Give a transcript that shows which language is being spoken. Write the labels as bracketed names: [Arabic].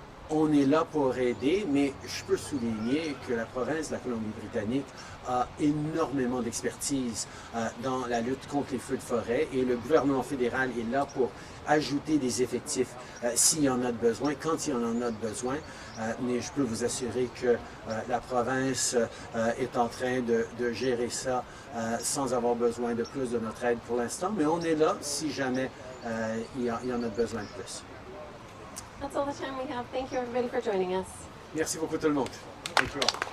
[French] On est là pour aider, mais je peux souligner que la province de la Colombie-Britannique a énormément d'expertise dans la lutte contre les feux de forêt et le gouvernement fédéral est là pour ajouter des effectifs s'il y en a de besoin, quand il y en a de besoin. Mais je peux vous assurer que la province est en train de gérer ça sans avoir besoin de plus de notre aide pour l'instant. Mais on est là si jamais il y en a besoin de plus. [English] That's all the time we have. Thank you everybody for joining us. [French] Merci beaucoup tout le monde. [English] Thank you all.